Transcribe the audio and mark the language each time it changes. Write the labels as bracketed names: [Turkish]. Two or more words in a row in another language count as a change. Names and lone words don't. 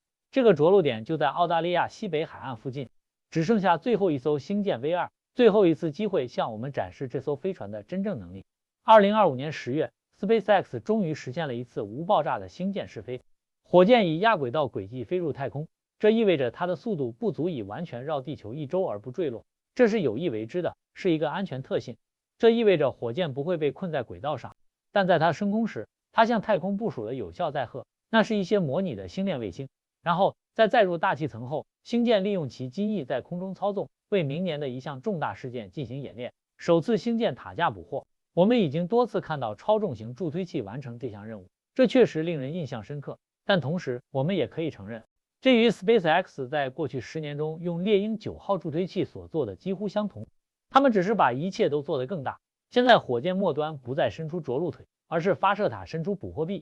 [Chinese] 這個着陸點就在澳大利亞西北海岸附近。只剩下最後一艘星艦 V2， 最後一次機會向我們展示這艘飛船的真正能力。2025年10月 ，SpaceX 終於實現了一次無爆炸的星艦試飛。火箭以亞軌道軌跡飛入太空，這意味着它的速度不足以完全繞地球1周而不墜落，這是有意為之的，是一個安全特性。這意味着火箭不會被困在軌道上，但在它升空時， 它向太空部署了有效載荷，那是一些模擬的星鏈衛星，然後在载入大气层後，星艦利用其机翼在空中操縱，为明年的一项重大事件进行演練。首次星舰塔架捕獲，我们已经多次看到超重型助推器完成这项任務，這確實令人印象深刻。但同時，我們也可以承認，這與 SpaceX 在過去10年中用獵鷹9號助推器所做的幾乎相同。他們只是把一切都做得更大。現在火箭末端不再伸出着陸腿，而是發射塔伸出捕獲臂。